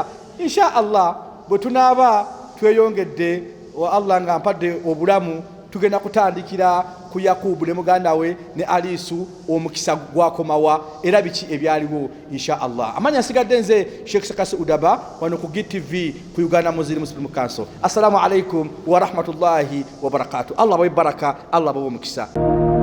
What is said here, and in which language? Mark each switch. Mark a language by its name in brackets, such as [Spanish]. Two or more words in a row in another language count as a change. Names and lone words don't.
[Arabic] إن شاء الله [Ganda] bwe tunaaba tweyongedde Allah nga mpadde obulamu tugenda kutandikira ku Yakubu ne muganda we ne Aliisu omukisa gwakomawa era biki ebyaliwo [Arabic] إن شاء الله. [Ganda] Amanya nsigadde nze Sheikh Sekasi Udaba wano ku GTV ku Uganda Muslim Council. [Arabic] السلام عليكم ورحمة الله وبركاته. [Ganda] Allah bawe baraka, Allah bawe omukisa.